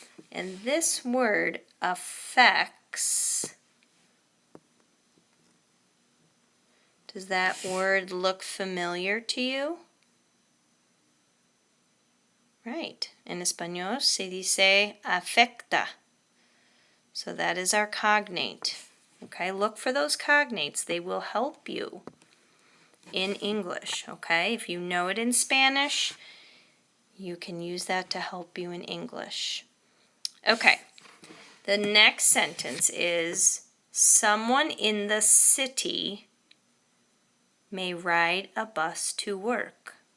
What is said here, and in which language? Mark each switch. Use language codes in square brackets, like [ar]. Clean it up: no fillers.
[en] And this word affects, does that word look familiar to you? Right. [es] En español se dice afecta. [en] So that is our cognate. Okay, look for those cognates. They will help you in English, okay? If you know it in Spanish, you can use that to help you in English. Okay, the next sentence is, someone in the city may ride a bus to work.